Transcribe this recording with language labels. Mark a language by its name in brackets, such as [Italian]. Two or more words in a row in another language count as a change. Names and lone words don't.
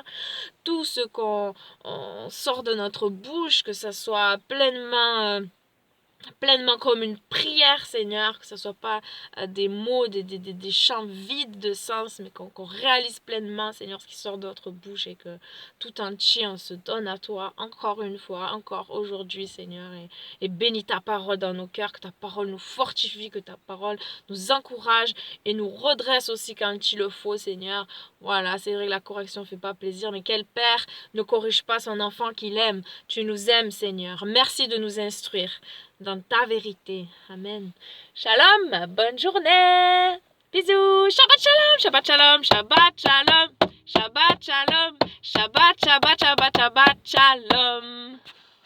[French] Tout ce qu'on sort de notre bouche, que ça soit pleinement comme une prière, Seigneur, que ce ne soit pas des mots, des chants vides de sens, mais qu'on réalise pleinement, Seigneur, ce qui sort de notre bouche et que tout entier, on se donne à toi encore une fois, encore aujourd'hui, Seigneur, et bénis ta parole dans nos cœurs, que ta parole nous fortifie, que ta parole nous encourage et nous redresse aussi quand il le faut, Seigneur. Voilà, c'est vrai que la correction ne fait pas plaisir, mais quel père ne corrige pas son enfant qu'il aime? Tu nous aimes, Seigneur. Merci de nous instruire dans ta vérité. Amen. Shalom, bonne journée. Bisous. [Hebrew] שבת שלום, שבת שלום, שבת שלום, שבת שלום, שבת, שבת, שבת, שבת שלום.